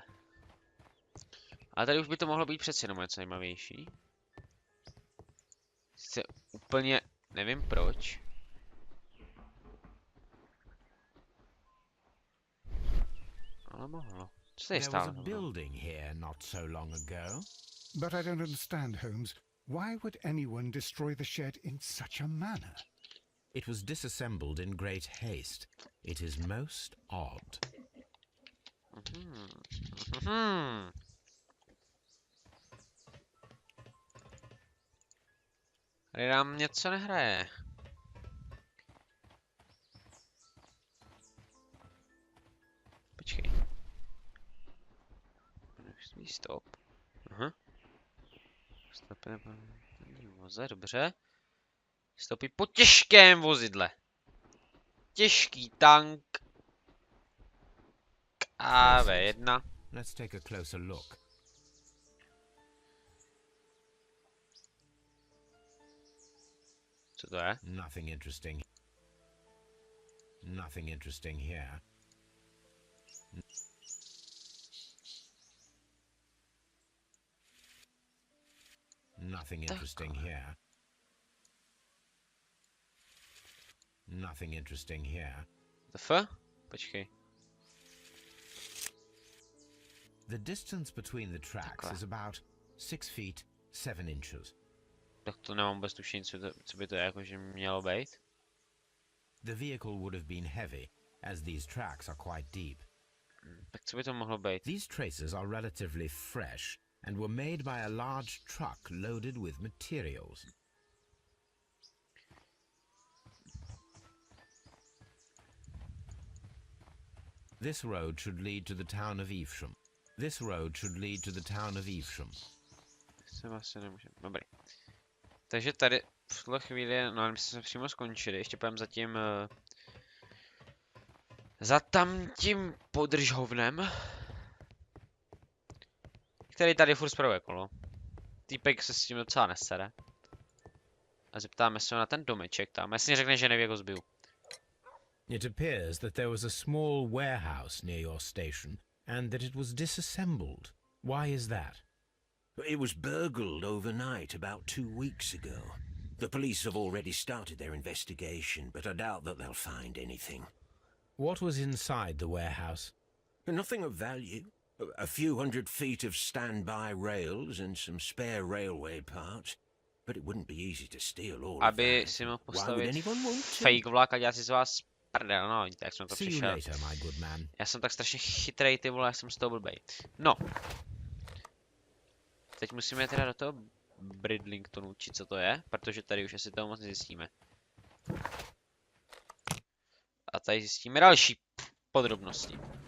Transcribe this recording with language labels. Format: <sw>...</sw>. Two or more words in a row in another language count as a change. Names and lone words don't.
<cs>Ale tady už by to mohlo být přeci jenom něco zajímavější. Sice úplně nevím proč. Ale mohlo. Co tady stálo?</cs> <en>But I don't understand, Holmes. Why would anyone destroy the shed in such a manner? It was disassembled in great haste. It is most odd.</en> <cs>Tady nám něco nehraje. Počkej. Stop. Aha. Stop nebo voze, dobře. Stopí po těžkém vozidle. Těžký tank. AV1.</cs> <en>Let's take a closer look.</en> <cs>Co to je?</cs> <en>Nothing interesting. Nothing interesting here. Nothing interesting here. Nothing interesting here. The F?</en> <cs>Počkej.</cs> <en>The distance between the tracks is about 6 feet 7 inches.</en> <cs>Tak to nemám vůbec tušení, co by to jakože mělo být.</cs> <en>The vehicle would have been heavy, as these tracks are quite deep.</en> <cs>Tak co by to mohlo být?</cs> <en>These traces are relatively fresh and were made by a large truck loaded with materials. This road should lead to the town of Evesham. This road should lead to the town of Evesham.</en> <cs>Se vlastně nemůžeme. Dobrý. Takže tady v tuhle chvíli, no my jsme přímo skončili, ještě půjdeme za tam tím podržhovnem, který tady furt spravuje kolo. Týpek se s tím docela nesere. A zeptáme se na ten domeček tam, jestli řekne, že neví, jak ho zbiju.</cs> <en>It appears that there was a small warehouse near your station and that it was disassembled. Why is that? It was burgled overnight about 2 weeks ago. The police have already started their investigation, but I doubt that they'll find anything. What was inside the warehouse? Nothing of value. A few hundred feet of standby rails and some spare railway parts. But it wouldn't be easy to steal all of</en> <cs>Aby</cs> <en>that.</en> <cs>si mohl</cs> <en>Why would</en> <cs>postavit</cs> <en>anyone want to?</en> <cs>fake vlak a dělat si z vás prdel, no, vidíte, jak jsem to</cs> <en>See you</en> <cs>přišel.</cs> <en>later, my good man.</en> <cs>Já jsem tak strašně chytrej, ty vole, já jsem z toho blbej. No. Teď musíme teda do toho Bridlingtonu, či co to je, protože tady už asi toho moc nezjistíme. A tady zjistíme další podrobnosti.</cs>